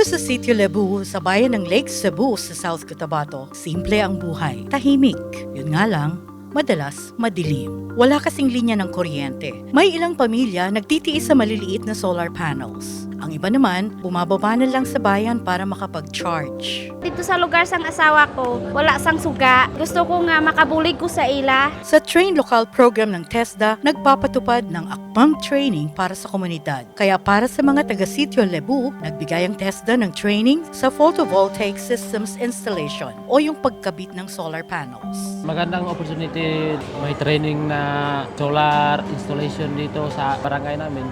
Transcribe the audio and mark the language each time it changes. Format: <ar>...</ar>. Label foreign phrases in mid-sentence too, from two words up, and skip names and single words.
<tl>Sitio Lebu sa bayan ng Lake Cebu sa South Cotabato, simple ang buhay, tahimik. Yun nga lang, madalas madilim. Wala kasing linya ng kuryente. May ilang pamilya nagtitiis sa maliliit na solar panels. Ang iba naman, bumababa na lang sa bayan para makapag-charge.</tl> <hil>Dito sa lugar sang asawa ko, wala sang suga. Gusto ko nga makabulig ko sa ila.</hil> <tl>Sa Train Local program ng TESDA, nagpapatupad ng akbang training para sa komunidad. Kaya para sa mga taga-Sitio Lebu, nagbigay ang TESDA ng training sa photovoltaic systems installation o yung pagkabit ng solar panels. Magandang opportunity, may training na solar installation dito sa barangay namin.</tl>